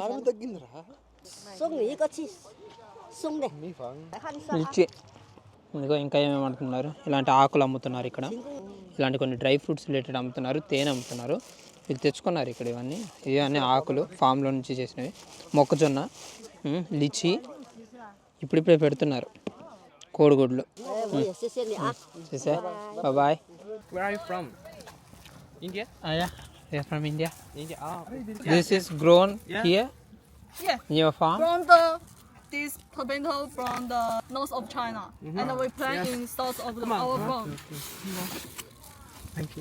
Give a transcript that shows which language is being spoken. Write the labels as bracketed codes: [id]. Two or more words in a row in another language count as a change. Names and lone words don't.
[te] ఇదిగో ఇంకా ఏమేమి అమ్ముతున్నారు. ఇలాంటి ఆకులు అమ్ముతున్నారు ఇక్కడ. ఇలాంటి కొన్ని [en] dry fruits related [te] అమ్ముతున్నారు. తేనె అమ్ముతున్నారు. వీళ్ళు తెచ్చుకున్నారు ఇక్కడ ఇవన్నీ. ఇవన్నీ ఆకులు ఫామ్లో నుంచి చేసినవి. మొక్కజొన్న, లిచి ఇప్పుడిప్పుడే పెడుతున్నారు. కోడిగుడ్లు. [zh] 我也谢谢你啊。 చేసే బాయ్. [en] Where are you from? India? Yeah, from India. India. This is grown here Yeah. in your farm. From this tomato from the north of China, and we plant in south of our farm. Thank you.